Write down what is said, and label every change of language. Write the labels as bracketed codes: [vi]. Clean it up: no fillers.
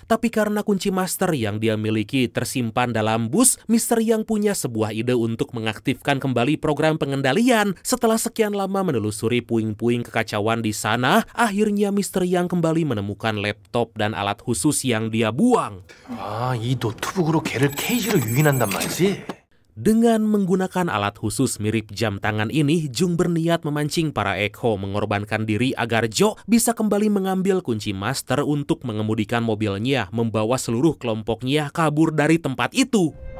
[id] Tapi karena kunci master yang dia miliki tersimpan dalam bus, Mr. Yang punya sebuah ide untuk mengaktifkan kembali program pengendalian. Setelah sekian lama menelusuri puing-puing kekacauan di sana, akhirnya Mr. Yang kembali menemukan laptop dan alat khusus yang dia buang. [ko] 이 노트북으로 걔를 케이지로 유인한단 말이지? [id] Dengan menggunakan alat khusus mirip jam tangan ini, Jung berniat memancing para Eko mengorbankan diri agar Jo bisa kembali mengambil kunci master untuk mengemudikan mobilnya, membawa seluruh kelompoknya kabur dari tempat itu.